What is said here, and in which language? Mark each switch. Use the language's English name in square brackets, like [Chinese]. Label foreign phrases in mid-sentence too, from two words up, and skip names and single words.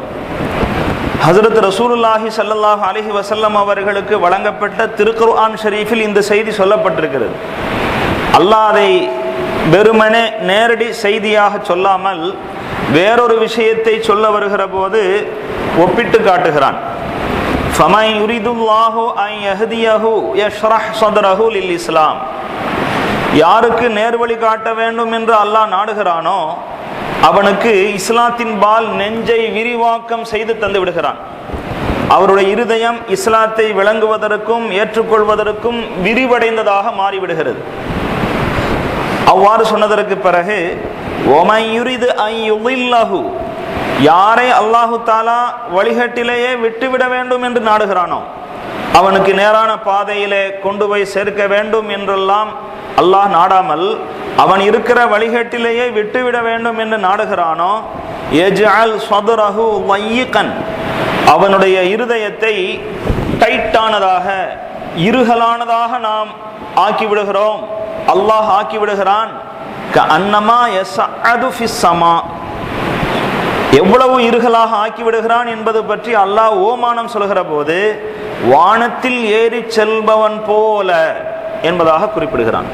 [Tamil] ஹஜ்ரத் [Arabic] رسول الله صلى الله عليه وسلم [Tamil] அவர்களுக்கு வழங்கப்பட்ட திருக்குர்ஆன் ஷரீஃபில் இந்த செய்தி சொல்லப்பட்டிருக்கிறது. அல்லாஹ் அதை வெறுமனே நேரடி செய்தியாக சொல்லாமல் வேறொரு விஷயத்தை சொல்ல வருகிற போது ஒப்பிட்டு காட்டுகிறான். [Arabic] فَمَنْ يُرِدُ اللَّهُ أَنْ يَهْدِيَهُ يَشْرَحْ صَدْرَهُ لِلْإِسْلَامِ. [Tamil] யாருக்கு நேர்வழி காட்ட வேண்டும் என்று அல்லாஹ் நாடுகிறானோ அவனுக்கு இஸ்லாத்தின் பால் நெஞ்சை விரிவாக்கம் செய்து தந்து விடுகிறான். அவருடைய இருதயம் இஸ்லாத்தை விளங்குவதற்கும் ஏற்றுக்கொள்வதற்கும் விரிவடைந்ததாக மாறிவிடுகிறது. அவ்வாறு சொன்னதற்கு பிறகு [Arabic] وَمَنْ يُرِدْ أَنْ يُضِلَّهُ, [Tamil] யாரை [Arabic] الله تعالى [Tamil] வழிகட்டிலேயே விட்டுவிட வேண்டும் என்று நாடுகிறானோ அவனுக்கு நேரான பாதையிலே கொண்டு போய் சேர்க்க வேண்டும் என்றெல்லாம் அல்லாஹ் நாடாமல் அவன் இருக்கிற வழிகட்டிலேயே விட்டுவிட வேண்டும் என்று நாடுகிறானோ [Arabic] يَجْعَلْ صَدْرَهُ ضَيِّقًا, [Tamil] அவனுடைய இருதயத்தை டைட்டானதாக இருகலானதாக நாம் ஆக்கிவிடுகிறோம், அல்லாஹ் ஆக்கிவிடுகிறான். [Arabic] كأنما يصعد في السماء, [Tamil] எவ்வளவு இருகலாக ஆக்கிவிடுகிறான் என்பது பற்றி அல்லாஹ் ஓமானம் சொல்கிற போது வானத்தில் ஏறி செல்பவன் போல என்பதாக குறிப்பிடுகிறான்.